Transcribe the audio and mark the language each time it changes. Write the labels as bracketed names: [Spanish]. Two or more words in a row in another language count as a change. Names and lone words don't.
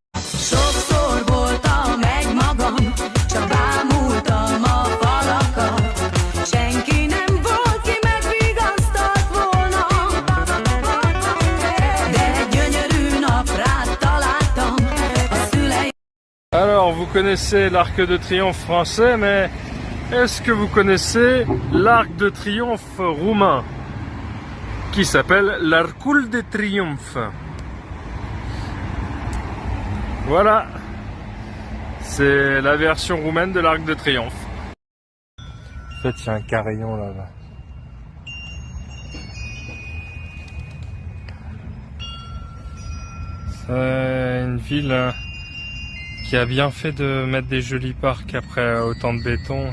[Hungarian] Sokszor voltam egy magam, csak bámultam a falakat. Senki nem volt, ki megvigasztalt volna, de egy gyönyörű nap rád találtam a szüleim. [French] Alors, vous connaissez l'Arc de Triomphe français, mais est-ce que vous connaissez l'Arc de Triomphe roumain, qui s'appelle l'Arcul de Triomphe? Voilà, c'est la version roumaine de l'Arc de Triomphe. En fait, il y a un carillon là-bas. C'est une ville qui a bien fait de mettre des jolis parcs après autant de béton.